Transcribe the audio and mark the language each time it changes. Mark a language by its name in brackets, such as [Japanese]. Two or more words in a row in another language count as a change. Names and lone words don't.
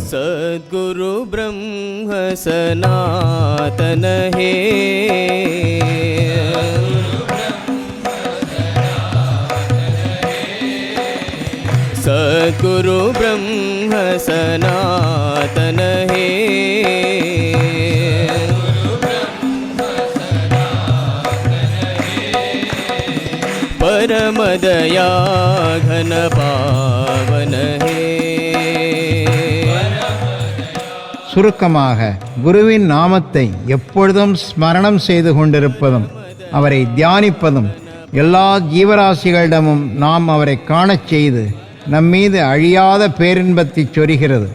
[Sanskrit] सद्गुरु ब्रह्म सनातन हे, सद्गुरु ब्रह्म सनातन हे, परमदया घन पावन हे. [Tamil] சுருக்கமாக, குருவின் நாமத்தை எப்பொழுதும் ஸ்மரணம் செய்து கொண்டிருப்பதும் அவரை தியானிப்பதும் எல்லா ஜீவராசிகளிடமும் நாம் அவரை காணச் செய்து நம்மீது அழியாத பேரின்பத்தை சொரிகிறது.